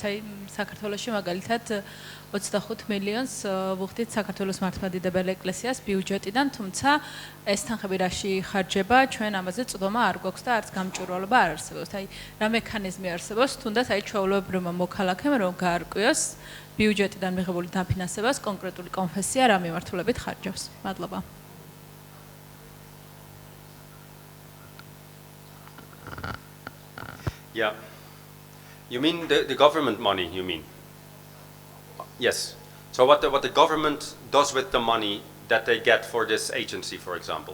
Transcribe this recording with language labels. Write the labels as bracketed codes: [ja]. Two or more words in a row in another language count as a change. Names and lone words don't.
[ka] აი საქართველოში მაგალითად 25 მილიონს ვუხდით საქართველოს მართლმადიდებელ ეკლესიას ბიუჯეტიდან, თუმცა ეს თანხები რაში ხარჯება, ჩვენ ამაზე წვდომა არ გვაქვს და არც გამჭვირვალობა არ არსებობს. აი რა მექანიზმი არსებობს, თუნდაც აი ჩვეულებრივმა მოქალაქემ რომ გაარკვიოს ბიუჯეტიდან მიღებული დაფინანსებას კონკრეტული კონფესია რა მიმართულებით ხარჯავს. მადლობა. [en] Yeah. You mean the government money, you mean? Yes. So what the government does with the money that they get for this agency, for example.